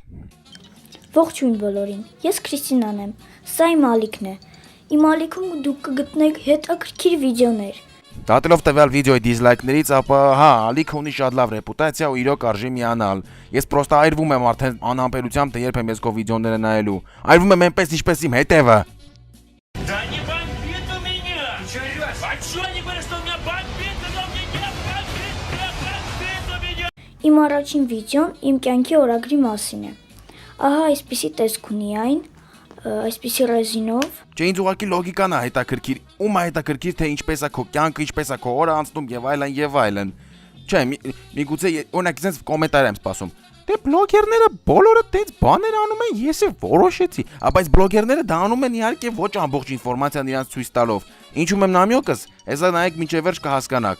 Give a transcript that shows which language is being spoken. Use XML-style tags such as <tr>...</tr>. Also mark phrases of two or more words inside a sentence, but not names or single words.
<hy>Ողջույն բոլորին, ես Քրիստինան եմ, սա իմ ալիքն է, իմ ալիքում դուք կգտնեք հետաքրքիր վիդեոներ։ Դատելով տվյալ վիդեոյի դիզլայքներից, ապա հա, ալիքը ունի շատ լավ ռեպուտացիա ու իրոք արժի միանալ։ Ես պրոստը այրվում եմ արդեն անհամբերությամբ, թե երբ եմ ես քո վիդեոները նայելու։ Այրվում եմ այնպես, ինչպես իմ հետևը։</hy> <ru>Да не бомбит у меня! Чё орёшь? А чё они говорят, что у меня бомбит, когда у меня нет бомбит у меня?</ru> <hy>Իմ առաջին վիդեոն իմ կյանքի օրագրի մասին է։ Ահա այսպիսի տեսք ունի այն, այսպիսի ռեզինով։ Չէ, ինձ ուղղակի լոգիկան է հետաքրքիր, ում է հետաքրքիր, թե ինչպես է քո կյանքը, ինչպես է քո օրը անցնում եւ այլն եւ այլն։ Չէ, միգուցե օրինակ ինձ կոմենտար եմ սպասում։ Դե բլոգերները բոլորը տենց բաներ անում են, ես էլ որոշեցի, բայց բլոգերները դա անում են իհարկե ոչ ամբողջ ինֆորմացիան իրանց ցույց տալով։ Ինչու՞ եմ նամյոկս, հեսա նայեք մինչև վերջ կհասկանաք։</hy>